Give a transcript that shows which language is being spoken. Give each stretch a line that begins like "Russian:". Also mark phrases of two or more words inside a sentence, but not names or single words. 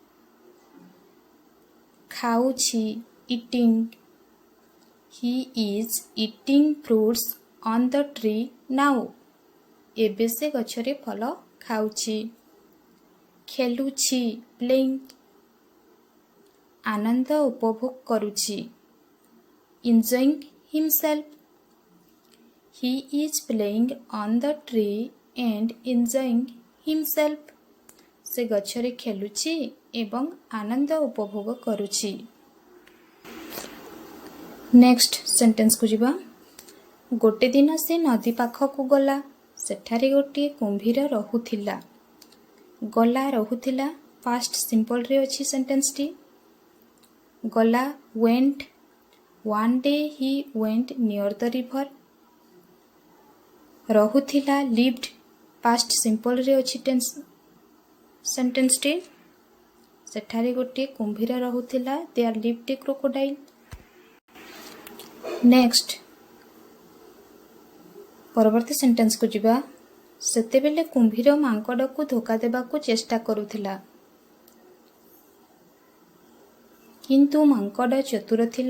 Odia: ଖାଉଛି ଇଟିଂ।
English: He is eating fruits on the tree now.
Odia: ଏବେ ସେ ଗଛରେ ଫଳ ଖାଉଛି। ଖେଳୁଛି ପ୍ଲେଇଂ। ଆନନ୍ଦ ଉପଭୋଗ କରୁଛି।
English: enjoying himself. He is playing on the tree and enjoying himself.
Odia: ସେ ଗଛରେ ଖେଳୁଛି ଏବଂ ଆନନ୍ଦ ଉପଭୋଗ କରୁଛି।
English: next sentenceକୁ
Odia: ଯିବା। ଗୋଟେ ଦିନ ସେ ନଦୀ ପାଖକୁ ଗଲା। ସେଠାରେ ଗୋଟିଏ କୁମ୍ଭୀର ରହୁଥିଲା। ଗଲା ରହୁଥିଲା
English: past simpleରେ
Odia: ଅଛି ସେଣ୍ଟେନ୍ସଟି। ଗଲା went.
English: One day he went near the river.
Odia: ରହୁଥିଲା
English: lived past simpleରେ
Odia: ଅଛି ସେଣ୍ଟେନ୍ସଟି। ସେଠାରେ ଗୋଟିଏ କୁମ୍ଭୀର ରହୁଥିଲା।
English: There lived a crocodile.
Odia: ନେକ୍ସଟ ପରବର୍ତ୍ତୀ ସେଣ୍ଟେନ୍ସକୁ ଯିବା। ସେତେବେଳେ କୁମ୍ଭୀର ମାଙ୍କଡ଼କୁ ଧୋକା ଦେବାକୁ ଚେଷ୍ଟା କରୁଥିଲା। କିନ୍ତୁ ମାଙ୍କଡ଼ ଚତୁର ଥିଲା।